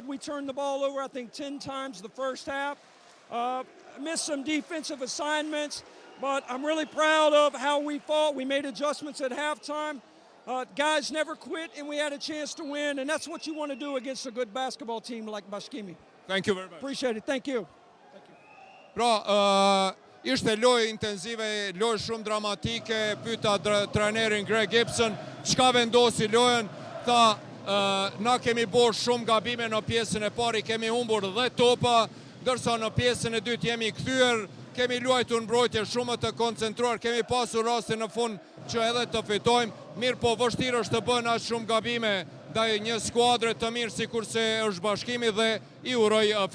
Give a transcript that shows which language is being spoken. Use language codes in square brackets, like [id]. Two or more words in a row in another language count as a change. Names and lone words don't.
[en] We turned the ball over, I think, 10 times the first half. Missed some defensive assignments, but I'm really proud of how we fought. We made adjustments at halftime. Guys never quit, and we had a chance to win, and that's what you want to do against a good basketball team like Bashkimi. Thank you very much. Appreciate it. Thank you. [sq] Pra, ishte lojë intenzive, lojë shumë dramatike, pyeta trajnerin Greg Gibson, çka vendosi lojën, tha, na kemi bërë shumë gabime në pjesën e parë, kemi humbur 10 topa, ndërsa në pjesën e dytë jemi kthyer, kemi luajtur mbrojtje shumë të koncentruar, kemi pasur raste në fund që edhe të fitojmë, mirë po vështirë është të bëhen aq shumë gabime ndaj një skuadre të mirë sikurse është Bashkimi dhe i uroj fitoren.